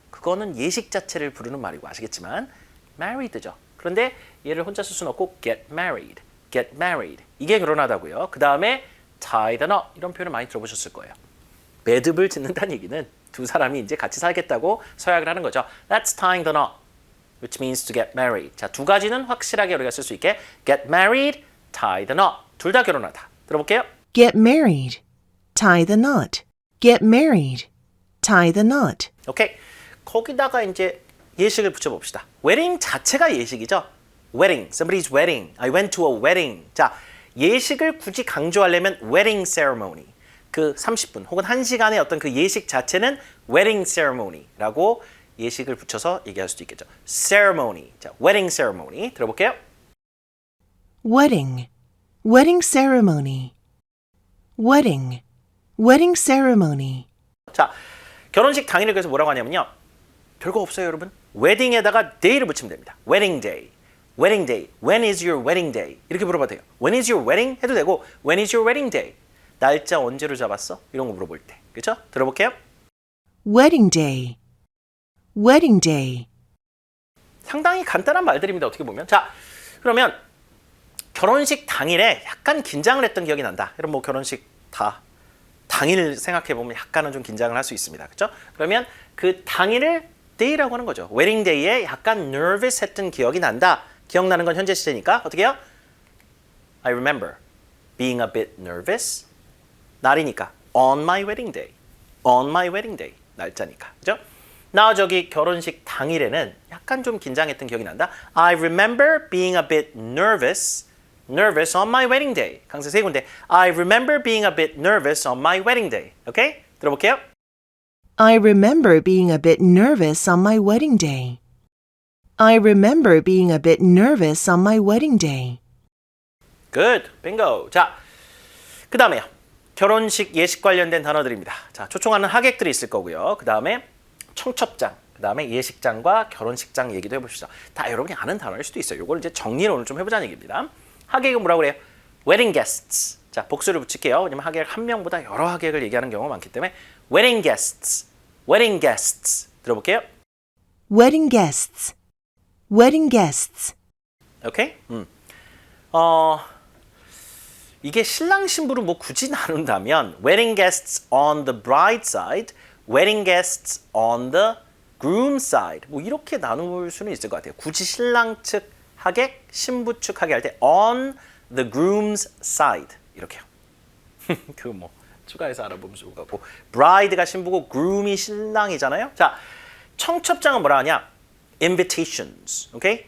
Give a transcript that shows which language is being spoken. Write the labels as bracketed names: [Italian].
[Korean] 그거는 예식 자체를 부르는 말이고 아시겠지만 married죠. 그런데 얘를 혼자 쓸 수는 없고 get married, get married. 이게 결혼하다고요. 그 다음에 tie the knot 이런 표현을 많이 들어보셨을 거예요. 매듭을 짓는다는 얘기는 두 사람이 이제 같이 살겠다고 서약을 하는 거죠. [English] That's tying the knot, which means to get married. [Korean] 자, 두 가지는 확실하게 우리가 쓸 수 있게 [English] get married, tie the knot. [Korean] 둘 다 결혼하다. 들어볼게요. [English] Get married. Tie the knot. Get married. Tie the knot. [Korean] 오케이. 거기다가 이제 예식을 붙여봅시다. 웨딩 자체가 예식이죠. wedding, somebody's wedding. [English] I went to a wedding. [Korean] 자, 예식을 굳이 강조하려면 wedding ceremony. 그 30분 혹은 1시간의 어떤 그 예식 자체는 wedding ceremony라고 예식을 붙여서 얘기할 수도 있겠죠. [English] ceremony. 자, wedding ceremony. 들어볼게요. Wedding. Wedding ceremony. Wedding. Wedding ceremony. [Korean] 자, 결혼식 당일을 그래서 뭐라고 하냐면요. 별거 없어요, 여러분. 웨딩에다가 day를 붙이면 됩니다. [English] wedding day. wedding day. When is your wedding day? [Korean] 이렇게 물어봐도 돼요. [English] When is your wedding? [Korean] 해도 되고 [English] When is your wedding day? [Korean] 날짜 언제로 잡았어? 이런 거 물어볼 때. 그렇죠? 들어볼게요. [English] Wedding day. Wedding day. [Korean] 상당히 간단한 말들입니다. 어떻게 보면. 자, 그러면 결혼식 당일에 약간 긴장을 했던 기억이 난다. 여러분 뭐 결혼식 다 당일 생각해보면 약간은 좀 긴장을 할 수 있습니다. 그렇죠? 그러면 그 당일을 day라고 하는 거죠. 웨딩 데이에 약간 nervous 했던 기억이 난다. 기억나는 건 현재 시제니까 어떻게 해요? [English] I remember being a bit nervous. [Korean] 날이니까 [English] on my wedding day. on my wedding day. [Korean] 날짜니까. 그죠? 나 저기 결혼식 당일에는 약간 좀 긴장했던 기억이 난다. [English] I remember being a bit nervous on my wedding day. [Korean] 강세 세 군데. [English] I remember being a bit nervous on my wedding day. [Korean] 오케이? 들어볼게요. [English] I remember being a bit nervous on my wedding day. I remember being a bit nervous on my wedding day. Good. bingo. [Korean] 자, 그 다음에요. 결혼식 예식 관련된 단어들입니다. 자, 초청하는 하객들이 있을 거고요. 그 다음에 청첩장, 그 다음에 예식장과 결혼식장 얘기도 해봅시다. 다 여러분이 아는 단어일 수도 있어요. 이걸 이제 정리를 오늘 좀 해보자는 얘기입니다. 하객은 뭐라고 그래요? wedding guests. 자, 복수를 붙일게요. 왜냐면 하객 한 명보다 여러 하객을 얘기하는 경우가 많기 때문에 wedding guests. [English] wedding guests. [Korean] 들어볼게요. [English] Wedding guests. Wedding guests. [Korean] 오케이? 이게 신랑 신부를 뭐 굳이 나눈다면 [English] wedding guests on the bride side, wedding guests on the groom side. [Korean] 뭐 이렇게 나눌 수는 있을 것 같아요. 굳이 신랑 측 하객, 신부 측 하객 할 때 [English] on the groom's side [Korean] 이렇게요. 그 뭐 추가해서 알아보면 좋을 것 같고 bride가 신부고 groom이 신랑이잖아요. 자, 청첩장은 뭐라 하냐? invitations. 오케이?